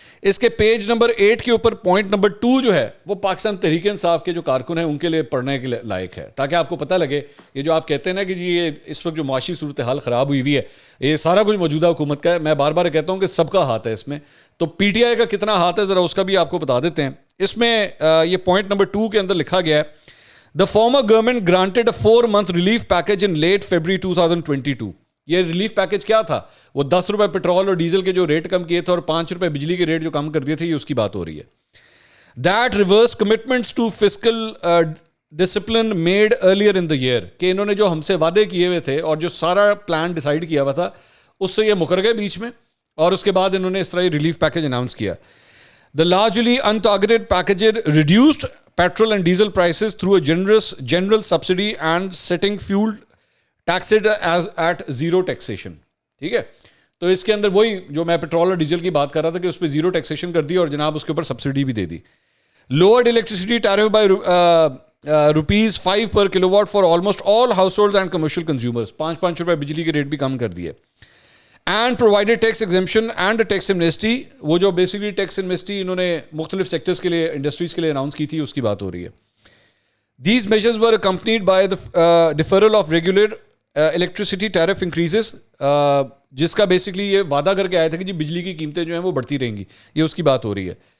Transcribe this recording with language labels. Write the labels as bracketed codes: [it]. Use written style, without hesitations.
[ur] اس کے page number 8 کے اوپر پوائنٹ نمبر 2 جو ہے وہ پاکستان تحریک انصاف کے جو کارکن ہیں ان کے لیے پڑھنے کے لائق ہے, تاکہ آپ کو پتہ لگے یہ جو آپ کہتے ہیں نا کہ جی یہ اس وقت جو معاشی صورتحال خراب ہوئی ہوئی ہے یہ سارا کچھ موجودہ حکومت کا ہے. میں بار بار کہتا ہوں کہ سب کا ہاتھ ہے اس میں, تو پی ٹی آئی کا کتنا ہاتھ ہے ذرا اس کا بھی آپ کو بتا دیتے ہیں. اس میں یہ پوائنٹ نمبر 2 کے اندر لکھا گیا ہے [en] The former government granted a 4-month relief package in late February 2022. [ur] یہ ریلیف پیکج کیا تھا؟ وہ 10 روپے پیٹرول اور ڈیزل کے جو ریٹ کم کیے تھے اور 5 روپے بجلی کے ریٹ جو کم کر دیے تھے, یہ اس کی بات ہو رہی ہے. [en] That reversed commitments to fiscal discipline made earlier in the year. [ur] کہ انہوں نے جو ہم سے وعدے کیے ہوئے تھے اور جو سارا پلان ڈیسائیڈ کیا ہوا تھا اس سے یہ مکر گئے بیچ میں, اور اس کے بعد انہوں نے اس طرح ریلیف پیکج اناؤنس کیا. [en] The largely untargeted package reduced petrol and diesel prices through a generous general subsidy and setting fuel taxed as at zero taxation. [ur] ٹھیک ہے, تو اس کے اندر وہی جو میں پیٹرول اور ڈیزل کی بات کر رہا تھا کہ اس پہ زیرو ٹیکسیشن کر دی اور جناب اس کے اوپر سبسڈی بھی دے دی. [en] Lowered electricity tariff by rupees 5 per kilowatt for almost all households and commercial consumers. [ur] 5 روپے بجلی کے ریٹ بھی کم کر دیے. [en] And provided tax exemption and tax amnesty. [ur] وہ جو بیسکلی ٹیکس ایمنیسٹی انہوں نے مختلف سیکٹرز کے لیے, انڈسٹریز کے لیے اناؤنس کی تھی, اس کی بات ہو رہی ہے. [en] These measures were accompanied by the deferral of regular electricity tariff increases, [ur] جس کا بیسکلی یہ وعدہ کر کے آیا تھا کہ جی بجلی کی قیمتیں جو ہیں وہ بڑھتی رہیں گی, یہ اس کی بات ہو رہی ہے.